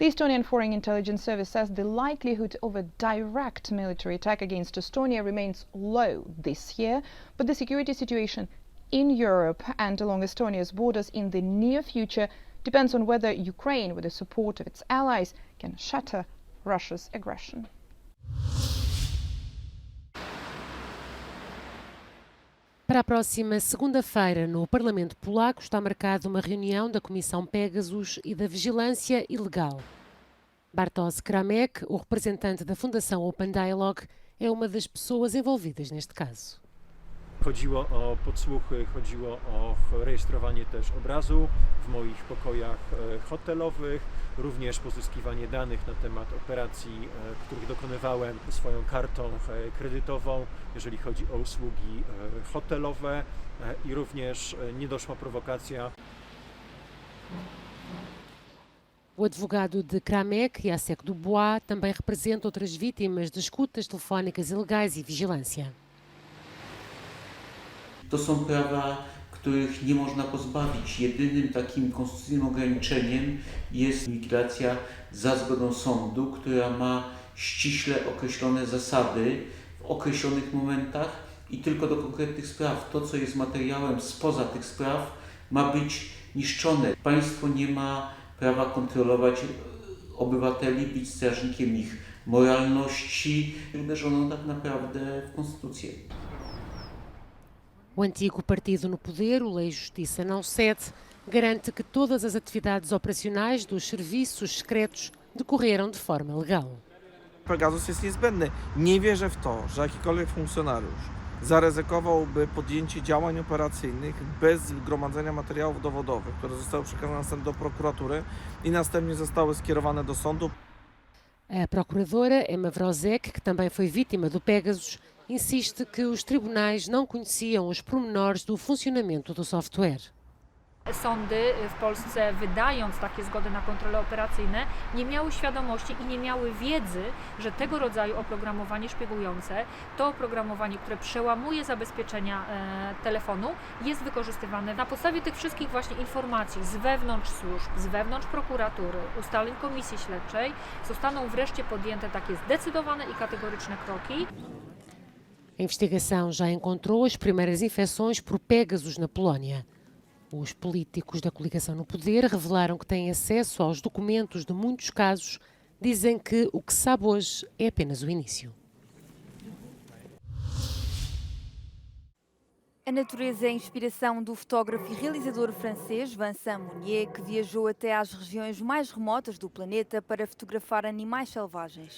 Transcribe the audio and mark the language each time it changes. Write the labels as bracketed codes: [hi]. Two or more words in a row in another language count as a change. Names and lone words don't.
[en] The Estonian Foreign Intelligence Service says the likelihood of a direct military attack against Estonia remains low this year, but the security situation in Europe and along Estonia's borders in the near future depends on whether Ukraine, with the support of its allies, can shatter Russia's aggression. [pt] Para a próxima segunda-feira, no Parlamento Polaco, está marcada uma reunião da Comissão Pegasus e da Vigilância Ilegal. Bartosz Kramek, o representante da Fundação Open Dialogue, é uma das pessoas envolvidas neste caso. [pl] Chodziło o podsłuchy, chodziło o rejestrowanie też obrazu w moich pokojach hotelowych, również pozyskiwanie danych na temat operacji, których dokonywałem swoją kartą kredytową, jeżeli chodzi o usługi hotelowe i również niedoszła prowokacja. [pt] O advogado de Kramek, Jacek Dubois, também representa outras vítimas de escutas telefónicas ilegais e vigilância. [pl] To są prawa, których nie można pozbawić. Jedynym takim konstytucyjnym ograniczeniem jest inwigilacja za zgodą sądu, która ma ściśle określone zasady w określonych momentach i tylko do konkretnych spraw. To, co jest materiałem spoza tych spraw, ma być niszczone. Państwo nie ma prawa kontrolować obywateli, być strażnikiem ich moralności. Uderzono tak naprawdę w konstytucję. [pt] O antigo partido no poder, o Lei e Justiça Não Cede, garante que todas as atividades operacionais dos serviços secretos decorreram de forma legal. [pl] Pegasus jest niezbędny. Nie wierzę w to, że jakikolwiek funkcjonariusz zaryzykowałby podjęcie działań operacyjnych bez zgromadzenia materiałów dowodowych, które zostały przekazane następnie do prokuratury i następnie zostały skierowane do sądu. [pt] A procuradora Emma Wrozek, que também foi vítima do Pegasus, insiste que os tribunais não conheciam os pormenores do funcionamento do software. [pl] Sądy w Polsce, wydając takie zgody na kontrole operacyjne, nie miały świadomości i nie miały wiedzy, że tego rodzaju oprogramowanie szpiegujące, to oprogramowanie, które przełamuje zabezpieczenia telefonu, jest wykorzystywane. Na podstawie tych wszystkich właśnie informacji z wewnątrz służb, z wewnątrz prokuratury, ustaleń komisji śledczej, zostaną wreszcie podjęte takie zdecydowane i kategoryczne kroki. [pt] A investigação já encontrou as primeiras infecções por Pegasus na Polónia. Os políticos da coligação no poder revelaram que têm acesso aos documentos de muitos casos. Dizem que o que se sabe hoje é apenas o início. A natureza é a inspiração do fotógrafo e realizador francês Vincent Mounier, que viajou até às regiões mais remotas do planeta para fotografar animais selvagens.